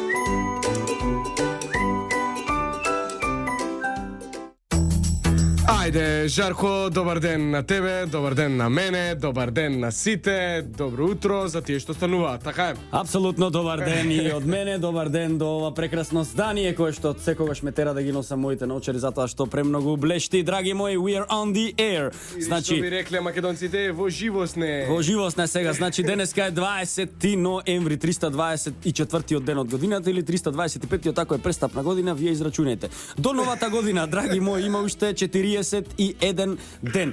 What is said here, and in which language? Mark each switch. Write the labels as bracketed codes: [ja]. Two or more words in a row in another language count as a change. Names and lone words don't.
[mk] Ајде, Жарко, добар ден на тебе, добар ден на мене, добар ден на сите, добро утро за тие што стануваат, така е? Апсолутно добар ден и од мене, добар ден до ова прекрасно здание кое што секогаш ме тера да ги носам моите научари затоа што премногу блешти. Драги мои, [en] we are on the air. [mk] Значи, што би рекле македонците, во живо сне. Во живо сне сега, значи денеска е 20 ноември, 324 ден од годината или 325 тако е престапна година, вие израчунајте. До новата година, драги мои, има уште 41 ден.